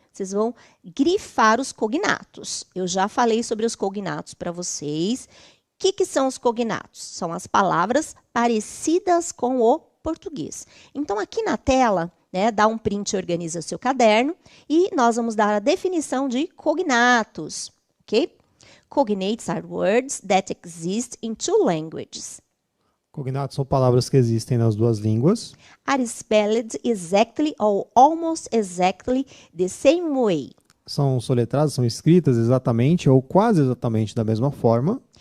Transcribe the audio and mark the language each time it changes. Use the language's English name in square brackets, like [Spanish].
[Portuguese] Vocês vão grifar os cognatos. Eu já falei sobre os cognatos para vocês. O que são os cognatos? São as palavras parecidas com o português. Então, aqui na tela, né, dá um print e organiza seu caderno. E nós vamos dar a definição de cognatos, ok? [English] Cognates are words that exist in two languages. [Portuguese] Cognatos são palavras que existem nas duas línguas. [English] Are spelled exactly or almost exactly the same way. [Portuguese] São soletradas, são escritas exatamente ou quase exatamente da mesma forma.